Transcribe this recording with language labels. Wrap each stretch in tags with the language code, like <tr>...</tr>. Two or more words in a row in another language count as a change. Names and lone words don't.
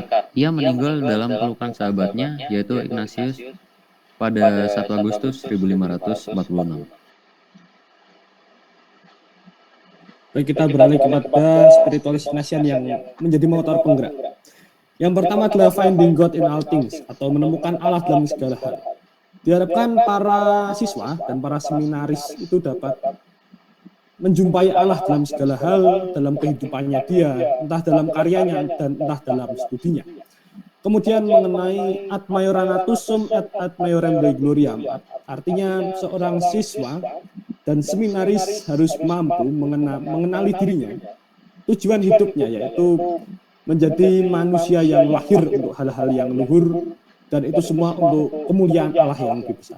<id>Ia meninggal dalam pelukan sahabatnya, yaitu Ignatius, pada 1 Agustus 1546. Baik, kita beralih kepada spiritualis Ignatian yang menjadi motor penggerak.</id> <en>Yang pertama adalah finding God in all things,</en> <id>atau menemukan Allah dalam segala hal. Diharapkan para siswa dan para seminaris itu dapat menjumpai Allah dalam segala hal dalam kehidupannya dia, entah dalam karyanya dan entah dalam studinya. Kemudian mengenai</id> <la>ad majoranatus sum et ad majorem Dei gloriam,</la> <id>artinya seorang siswa dan seminaris harus mampu mengenali dirinya, tujuan hidupnya yaitu menjadi manusia yang lahir untuk hal-hal yang luhur, dan itu semua untuk kemuliaan Allah yang lebih besar.</id>